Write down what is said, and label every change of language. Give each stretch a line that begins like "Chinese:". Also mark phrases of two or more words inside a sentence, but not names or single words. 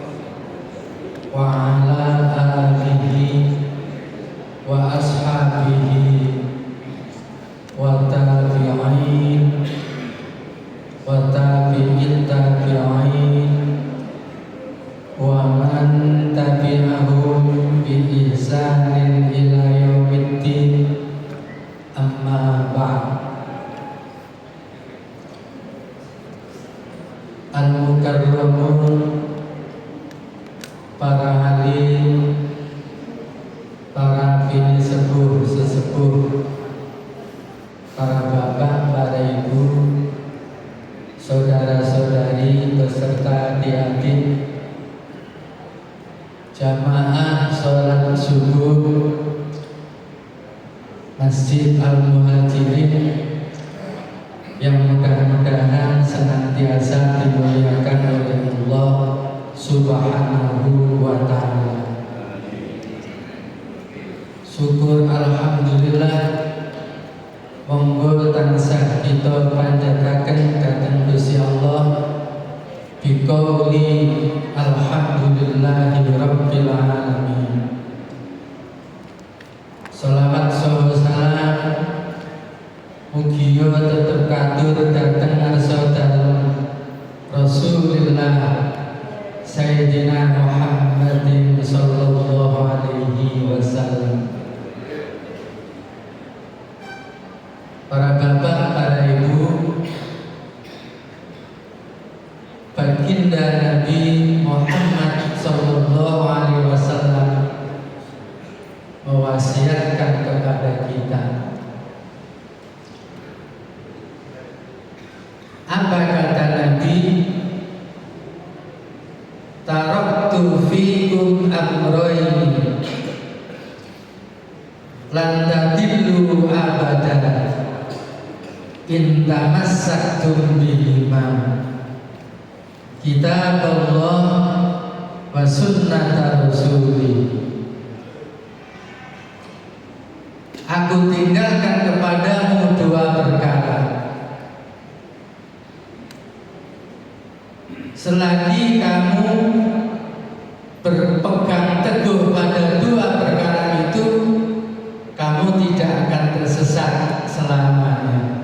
Arabic: وعلى آله وأصحابه وتابعين وتابعين تابعين ومن تبعهم بإحسان إلى يوم الدين، أما بعد.
Indonesian: Al-mukarramun, para halim, para bini sesepuh, para bapak, para ibu, saudara-saudari beserta adik-adik, jamaah sholat subuh Masjid Al-Muhajirin yang mudah-mudahan senantiasa dimuliakan oleh Allah
Arabic: سبحانه وتعالى.
Javanese: Syukur alhamdulillah, monggo tansah kita panjataken dhateng Gusti Allah
Arabic: بقول الحمد لله رب العالمين.
Javanese: Shalawat salam mugia tetep katur dhateng ngarsa dalem Rasulullah Sayyidina Muhammadin
Arabic: صلى الله عليه وسلم.
Indonesian: Para bapak, para ibu, baginda Nabi Muhammad
Arabic: صلى الله عليه وسلم
Indonesian: mewasiatkan kepada kita. Apa kata Nabi?
Arabic: تركت فيكم أمرين لن تضلوا أبدا إن تمسكتم بهما، كتاب الله وسنة رسوله.
Indonesian: Aku tinggalkan kepadamu dua perkara. Selagi kamu berpegang teguh pada dua perkara itu, kamu tidak akan tersesat selamanya.